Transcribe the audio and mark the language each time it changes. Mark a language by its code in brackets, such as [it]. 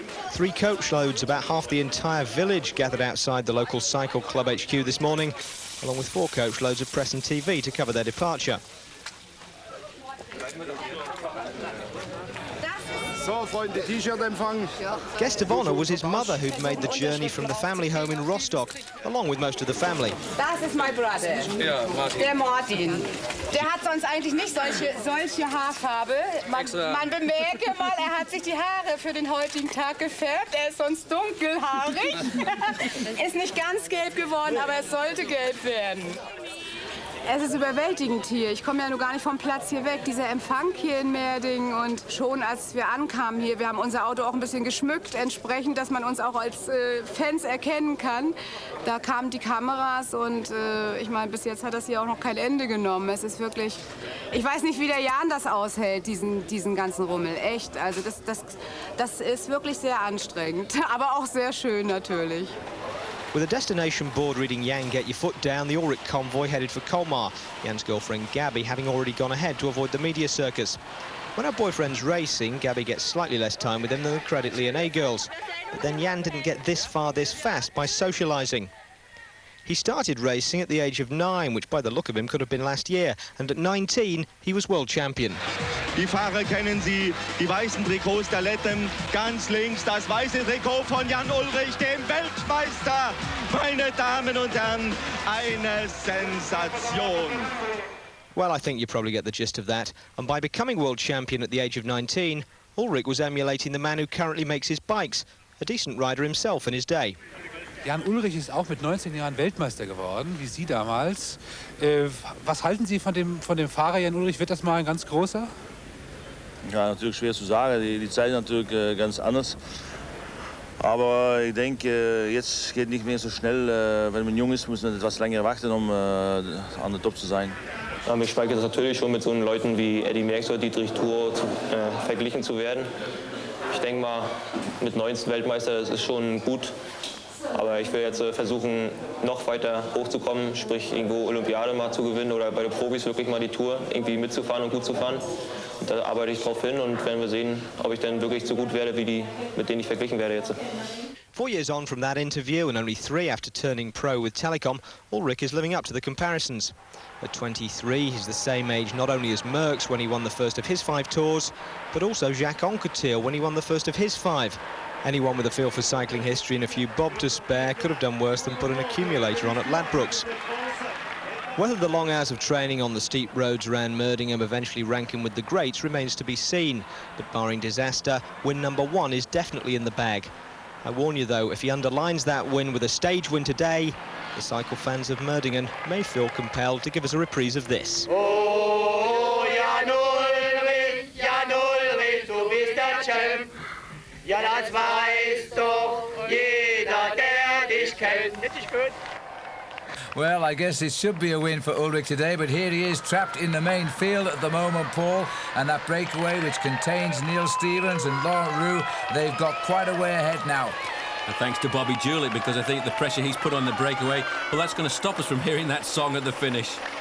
[en] 3 coach loads, about half the entire village, gathered outside the local cycle club HQ this morning, along with 4 coach loads of press and TV to cover their departure. Guest of honour was his mother, who'd made the journey from the family home in Rostock, along with most of the family. [de] Das ist [en] my brother. [de] Ja, Martin. Der Martin. Der hat sonst eigentlich nicht solche Haarfarbe. Man bemerke mal, hat sich die Haare für den heutigen Tag gefärbt. Ist sonst dunkelhaarig. Ist nicht ganz gelb geworden, aber es sollte gelb werden. Es ist überwältigend hier. Ich komme ja nur gar nicht vom Platz hier weg. Dieser Empfang hier in Merdingen, und schon als wir ankamen hier, wir haben unser Auto auch ein bisschen geschmückt, entsprechend, dass man uns auch als Fans erkennen kann. Da kamen die Kameras, und ich meine, bis jetzt hat das hier auch noch kein Ende genommen. Es ist wirklich, ich weiß nicht, wie der Jan das aushält, diesen ganzen Rummel. Echt, also das ist wirklich sehr anstrengend, aber auch sehr schön natürlich. [en] With a destination board reading Jan, get your foot down, the Ullrich convoy headed for Colmar, Jan's girlfriend Gabby having already gone ahead to avoid the media circus. When her boyfriend's racing, Gabby gets slightly less time with him than the Credit Lyonnais girls. But then Jan didn't get this far this fast by socialising. He started racing at the age of 9, which by the look of him could have been last year, and at 19 he was world champion. [de] Die Fahrer kennen Sie, die weißen Trikots der Letten. Ganz links das weiße Trikot von Jan Ullrich, dem Weltmeister. Meine Damen und Herren, eine Sensation. [en] Well, I think you probably get the gist of that. And by becoming world champion at the age of 19, Ullrich was emulating the man who currently makes his bikes, a decent rider himself in his day. [de] Jan Ullrich ist auch mit 19 Jahren Weltmeister geworden, wie Sie damals. Was halten Sie von dem Fahrer Jan Ullrich? Wird das mal ein ganz großer? Ja, natürlich schwer zu sagen. Die Zeit ist natürlich ganz anders. Aber ich denke, jetzt geht nicht mehr so schnell. Wenn man jung ist, muss man etwas länger warten, um an der Top zu sein. Ja, mich schweigt es natürlich schon mit so Leuten wie Eddy Merckx oder Dietrich Thur verglichen zu werden. Ich denke mal, mit 19 Weltmeister, das ist schon gut. Aber ich will jetzt versuchen, noch weiter hochzukommen, sprich irgendwo Olympiade mal zu gewinnen oder bei den Profis wirklich mal die Tour irgendwie mitzufahren und gut zu fahren. Und da arbeite ich drauf hin und werden wir sehen, ob ich dann wirklich so gut werde wie die, mit denen ich verglichen werde jetzt. [en] 4 years on from that interview and only 3 after turning pro with Telekom, Ullrich is living up to the comparisons. At 23, he's the same age not only as Merckx when he won the first of his 5 tours, but also Jacques Anquetil when he won the first of his 5. Anyone with a feel for cycling history and a few bob to spare could have done worse than put an accumulator on at Ladbrokes. Whether the long hours of training on the steep roads around Merdingham eventually rank him with the greats remains to be seen, but barring disaster, win number 1 is definitely in the bag. I warn you though, if he underlines that win with a stage win today, the cycle fans of Merdingham may feel compelled to give us a reprise of this. [de] Oh, Jan Ullrich, du bist der Champ. Ja, das weiß doch jeder, der dich kennt. Nicht gut? [en] Well, I guess it should be a win for Ullrich today, but here he is trapped in the main field at the moment, Paul, and that breakaway which contains Neal Stevens and Laurent Roux, they've got quite a way ahead now. And thanks to Bobby Julich, because I think the pressure he's put on the breakaway, well, that's going to stop us from hearing that song at the finish.